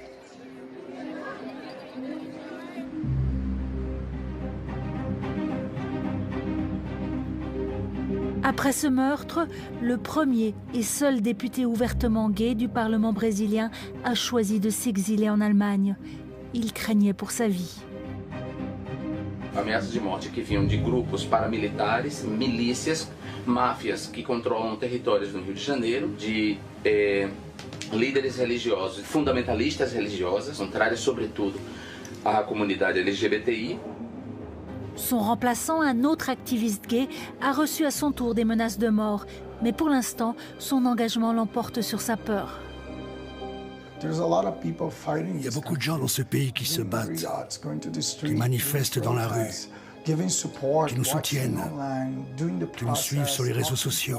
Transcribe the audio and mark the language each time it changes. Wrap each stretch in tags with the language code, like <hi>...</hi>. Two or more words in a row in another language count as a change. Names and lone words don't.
<fr>Après ce meurtre, le premier et seul député ouvertement gay du Parlement brésilien a choisi de s'exiler en Allemagne. Il craignait pour sa vie.</fr> <pt>Ameaças de morte que vinham de grupos paramilitares, milícias, máfias que controlam territórios no Rio de Janeiro, de líderes religiosos, fundamentalistas religiosas, contrárias sobretudo à comunidade LGBTI.</pt> <fr>Son remplaçant, un autre activiste gay, a reçu à son tour des menaces de mort. Mais pour l'instant, son engagement l'emporte sur sa peur. Il y a beaucoup de gens dans ce pays qui se battent, qui manifestent dans la rue, qui nous soutiennent, qui nous suivent sur les réseaux sociaux.</fr>